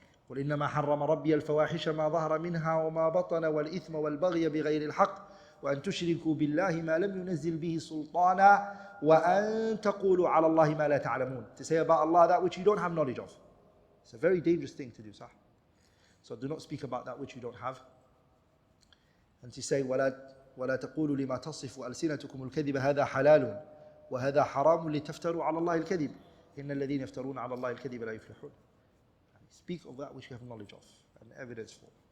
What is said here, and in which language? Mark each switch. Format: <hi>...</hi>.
<ar>قُلْ إِنَّمَا حَرَّمَ رَبِّيَ الْفَوَاحِشَ مَا ظَهَرَ مِنْهَا وَمَا بَطَنَ وَالْإِثْمَ وَالْبَغْيَ بِغَيْرِ الْحَقِّ وَأَن تُشْرِكُوا بِاللَّهِ مَا لَمْ يُنَزِّلْ بِهِ سُلْطَانًا وَأَن تَقُولُوا عَلَى اللَّهِ مَا لَا تَعْلَمُونَ.</ar> <en>To say about Allah that which you don't have knowledge of. It's a very dangerous thing to do, sah. So do not speak about that which you don't have. And to say</en> <ar>ولا تقولوا لما تصف ألسنتكم الكذب هذا حلال وهذا حرام لتفتروا على الله الكذب إن الذين يفترون على الله الكذب لا يفلحون.</ar> <en>Speak of that which you have knowledge of and evidence for.</en>